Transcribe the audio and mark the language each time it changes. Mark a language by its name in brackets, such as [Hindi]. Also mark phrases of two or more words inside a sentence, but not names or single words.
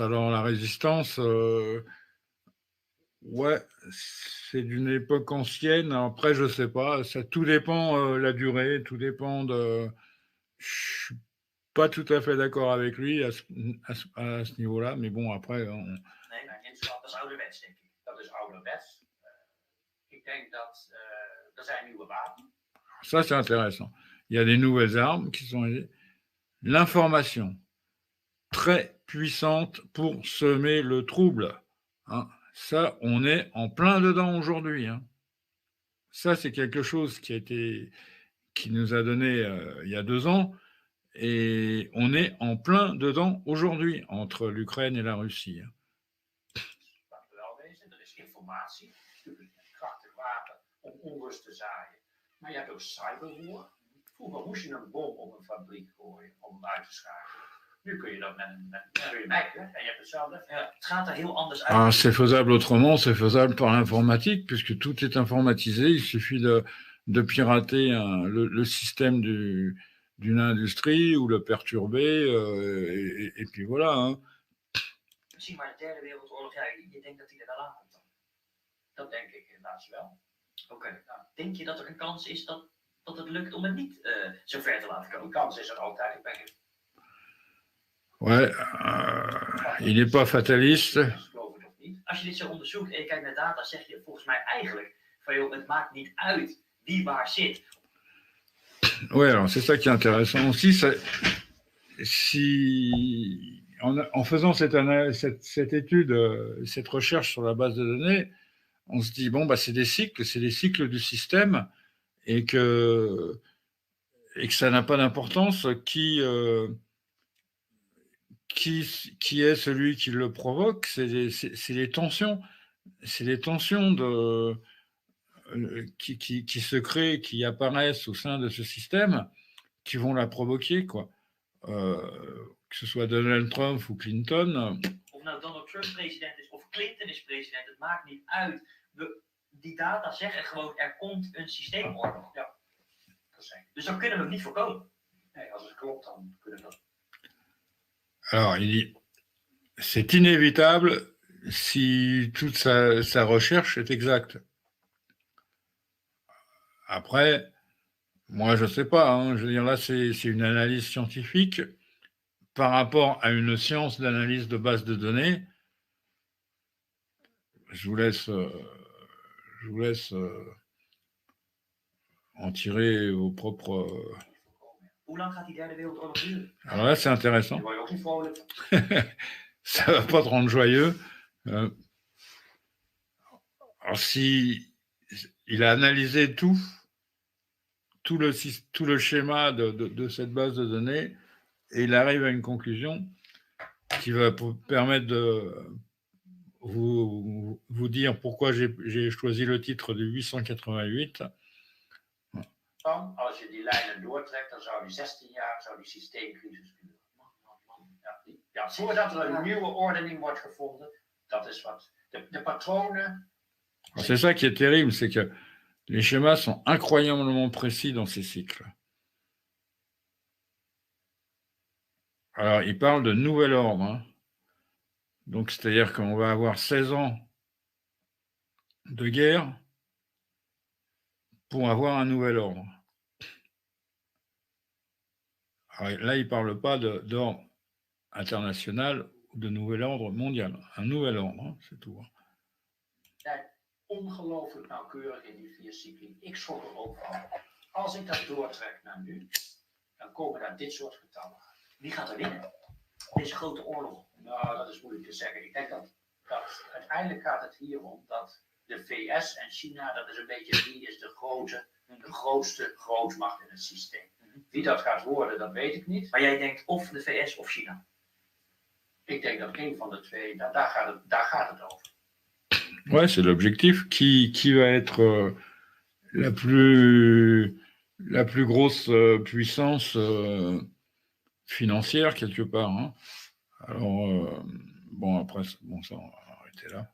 [French] Alors, la résistance, ouais, c'est d'une époque ancienne. Après, je sais pas. Ça, tout dépend la durée, tout dépend de... Je suis pas tout à fait d'accord avec lui à ce niveau-là, mais bon, après... [Dutch] Dat is ouderwets, denk ik. Dat is ouderwets. Ik denk dat er zijn nieuwe wapens. [French] Ça, c'est intéressant. Il y a des nouvelles armes qui sont... L'information, très puissante pour semer le trouble. Hein. Ça, on est en plein dedans aujourd'hui. Hein. Ça, c'est quelque chose qui nous a donné il y a 2 ans, et on est en plein dedans aujourd'hui, entre l'Ukraine et la Russie. Hein. [Dutch] Er is informatie, natuurlijk een krachtig wapen om onrust te zaaien. Maar je hebt ook cyberwar. Vroeger moest je een bom op een fabriek gooien om hem uit te schakelen. Nu kun je dat met een Mac, en je hebt hetzelfde. Ja, het gaat er heel anders uit. [French] Ah, c'est faisable autrement, c'est faisable par l'informatique, puisque tout est informatisé. Il suffit de pirater le système d'une industrie ou le perturber, et puis voilà. Hein. [Dutch] Zie maar de Derde Wereldoorlog, ja, je denkt dat hij er wel aankomt dan? Dat denk ik helaas wel. Oké. Nou, denk je dat er een kans is dat het lukt om het niet zo ver te laten komen? Die kans is er altijd. Ik ben [French] Ouais, il n'est pas fataliste. [Dutch] geloof ik of niet. Als je dit zo onderzoekt en je kijkt naar data, zeg je volgens mij eigenlijk van joh, het maakt niet uit wie waar zit. [French] Ouais, alors c'est ça qui est intéressant aussi. Si en faisant cette étude, cette recherche sur la base de données, on se dit bon bah c'est des cycles du système, et que ça n'a pas d'importance qui est celui qui le provoque. C'est les tensions qui se créent, qui apparaissent au sein de ce système, qui vont la provoquer, quoi. Que ce soit Donald Trump ou Clinton. [Dutch] Of nou Donald Trump president is of Clinton is president, het maakt niet uit. Die data zeggen gewoon, er komt een systeemoorlog. Ja. Dus dan kunnen we het niet voorkomen. Nee, als het klopt, dan kunnen we dat. [French] Alors, il dit, c'est inévitable si toute sa recherche est exacte. Après, moi, je ne sais pas. Hein. Je veux dire, là, c'est une analyse scientifique par rapport à une science d'analyse de base de données. Je vous laisse en tirer vos propres. [Dutch] Hoe lang gaat die derde wereldoorlog duren? [French] Alors là, c'est intéressant. [Dutch] Daar word je ook niet vrolijk van. [French] Ça ne va pas te rendre joyeux. Alors, si il a analysé tout le schéma de cette base de données et il arrive à une conclusion qui va permettre de vous dire pourquoi j'ai choisi le titre de 888. [Dutch] Dan, als je die lijnen doortrekt, dan zou die 16 jaar zou die systeemcrisis duren. Ja, voordat er een nieuwe ordening wordt gevonden, dat is wat. De patronen. [French] C'est ça qui est terrible, c'est que les schémas sont incroyablement précis dans ces cycles. Alors, il parle de nouvel ordre. Hein. Donc, c'est-à-dire qu'on va avoir 16 ans de guerre pour avoir un nouvel ordre. Alors, là, il ne parle pas d'ordre international ou de nouvel ordre mondial. Un nouvel ordre, hein, c'est tout. [Dutch] Ongelooflijk nauwkeurig in die 4 cycli. Ik schrok er ook van. Als ik dat doortrek naar nu, dan komen daar dit soort getallen uit. Wie gaat er winnen? Deze grote oorlog. Nou, dat is moeilijk te zeggen. Ik denk dat uiteindelijk gaat het hier om dat de VS en China, dat is een beetje wie is de grootste grootmacht in het systeem. Wie dat gaat worden, dat weet ik niet. Maar jij denkt of de VS of China? Ik denk dat een van de twee, daar gaat het over. [French] Ouais, c'est l'objectif. Qui va être la plus grosse puissance financière quelque part. Hein. Alors, bon, après, bon, ça, on va arrêter là.